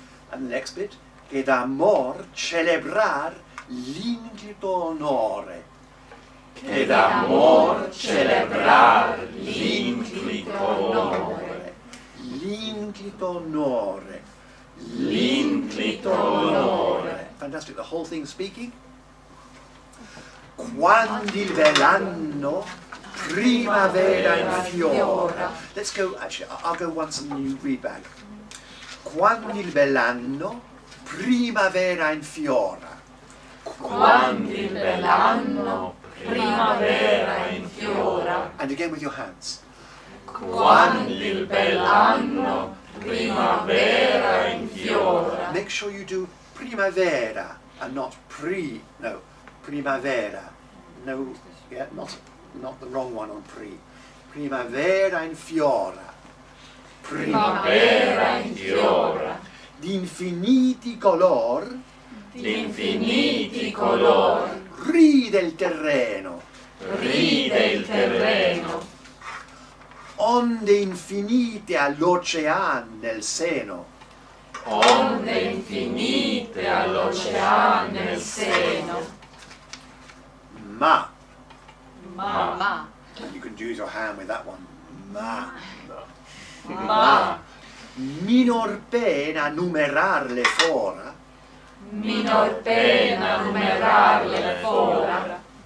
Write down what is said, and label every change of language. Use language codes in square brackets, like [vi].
[en] And the next bit. [it] Che d'amor celebrar l'inclito onore. Che d'amor celebrar l'inclito onore. L'inclito onore. L'inclito onore. [en] Fantastic, the whole thing speaking. [it] Quando il bell'anno primavera infiora. [en] Let's go, actually, I'll go once and you read back. [it] Quando il bell'anno primavera infiora. Quando il bell'anno primavera infiora. [en] And again with your hands. [it] Quando il bell'anno primavera infiora. [en] Make sure you do primavera and not primavera. No, yeah, not the wrong one on pre. [it] Primavera infiora. Primavera infiora. D'infiniti color. D'infiniti color. Ride il terreno. Ride il terreno. Onde infinite all'ocean nel seno. Onde infinite all'ocean nel seno. Ma. Ma. [en] You can use your hand with that one. [it] Ma. Ma. Minor pena numerarle fora. Minor pena numerarle fora.